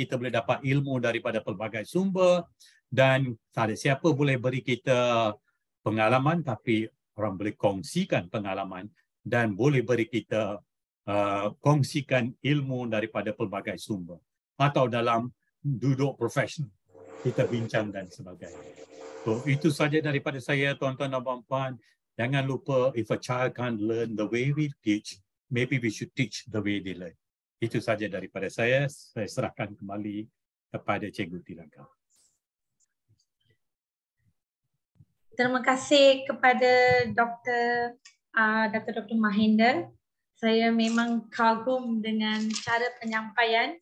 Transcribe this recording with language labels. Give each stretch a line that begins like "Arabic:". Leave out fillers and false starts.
Malay: Kita boleh dapat ilmu daripada pelbagai sumber, dan tak ada siapa boleh beri kita pengalaman, tapi orang boleh kongsikan pengalaman dan boleh beri kita kongsikan ilmu daripada pelbagai sumber. Atau dalam duduk profesional, kita bincang dan sebagainya. So itu saja daripada saya, tuan-tuan dan puan-puan. Jangan lupa,
English: if a child can't learn the way we teach, maybe we should teach the way they learn.
Malay: Itu saja daripada saya. Saya serahkan kembali kepada Cikgu Tilaka. Terima kasih kepada Dr. Mahinder. Saya memang kagum dengan cara penyampaian.